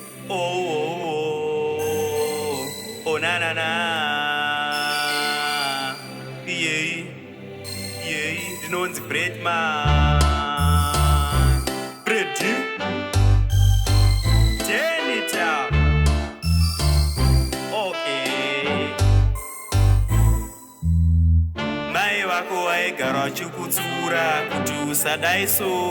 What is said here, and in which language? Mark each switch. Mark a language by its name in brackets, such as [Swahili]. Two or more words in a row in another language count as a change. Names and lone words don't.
[Shona] Oh, oh, oh. Oh, na, na, na. Yei, yei. Ndinonzi Breadman. Bread. Jenny Town. Okay. Mai vako vaigara vachikutsura kuti usadai so.